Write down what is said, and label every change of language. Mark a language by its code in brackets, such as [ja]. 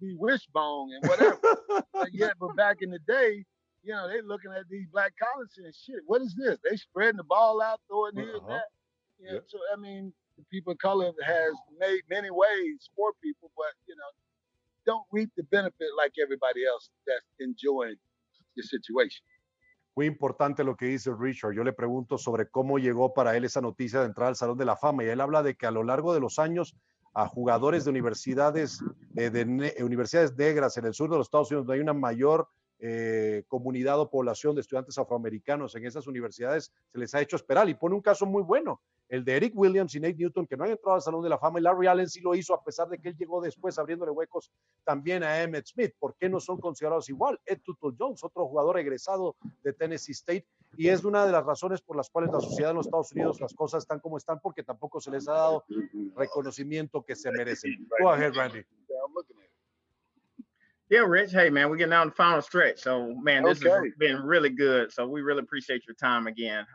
[en] be wishbone and whatever. But back in the day, you know, they looking at these black colleges and shit. What is this? They spreading the ball out, throwing here and Uh-huh. that. You know, Yeah. so I mean, the people of color has made many ways for people, but you know, don't reap the benefit like everybody else that's enjoying the situation. [es] Muy importante lo que dice Richard. Yo le pregunto sobre cómo llegó para él esa noticia de entrar al Salón de la Fama y él habla de que a lo largo de los años a jugadores de universidades, universidades negras en el sur de los Estados Unidos, donde hay una mayor comunidad o población de estudiantes afroamericanos en esas universidades, se les ha hecho esperar y pone un caso muy bueno. El de Eric Williams y Nate Newton, que no han entrado al Salón de la Fama, y Larry Allen sí lo hizo a pesar de que él llegó después abriéndole huecos también a Emmitt Smith. ¿Por qué no son considerados igual? Ed Tuttle Jones, otro jugador egresado de Tennessee State, y es una de las razones por las cuales la sociedad en los Estados Unidos, las cosas están como están, porque tampoco se les ha dado reconocimiento que se merecen. [en] Go ahead, Randy. Yeah, I'm looking at Yeah, Rich. Hey, man, we're getting down the final stretch. So, man, it. this has Okay, been really good. So, we really appreciate your time again.